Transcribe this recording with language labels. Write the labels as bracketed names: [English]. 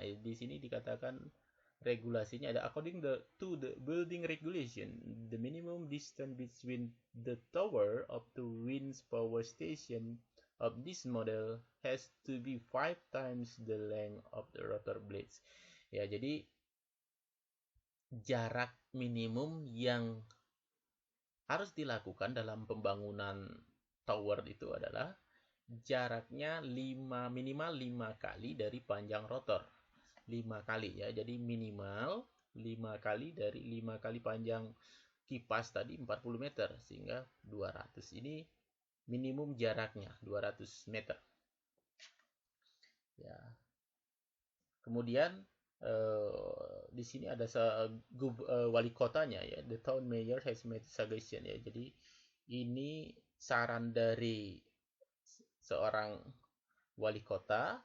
[Indonesian] Di sini dikatakan regulasinya ada [English] according to the building regulation, the minimum distance between the tower of the wind power station of this model has to be 5 times the length of the rotor blades. [Indonesian] Ya, jadi jarak minimum yang harus dilakukan dalam pembangunan tower itu adalah jaraknya minimal 5 kali dari panjang rotor. 5 kali ya. Jadi minimal 5 kali dari 5 kali panjang kipas tadi 40 meter sehingga 200. Ini minimum jaraknya 200 meter. Ya. Kemudian di sini ada wali kotanya ya, [English] the town mayor has made suggestion [Indonesian] ya. Jadi ini saran dari seorang wali kota.